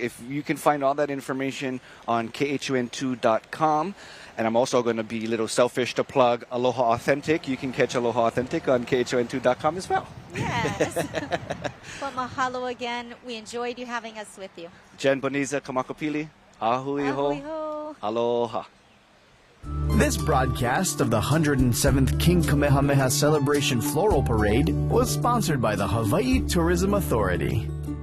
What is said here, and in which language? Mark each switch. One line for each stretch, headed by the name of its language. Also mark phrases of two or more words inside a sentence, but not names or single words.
English: If you can find all that information on KHON2.com. And I'm also going to be a little selfish to plug Aloha Authentic. You can catch Aloha Authentic on KHON2.com as well. Yes. Well, mahalo again. We enjoyed you having us with you. Jen Boniza Kamakopili.
Hawaiian: Ahui ho. Ahui ho. Aloha.
English: This broadcast of the 107th King Kamehameha Celebration Floral Parade was sponsored by the Hawaii Tourism Authority.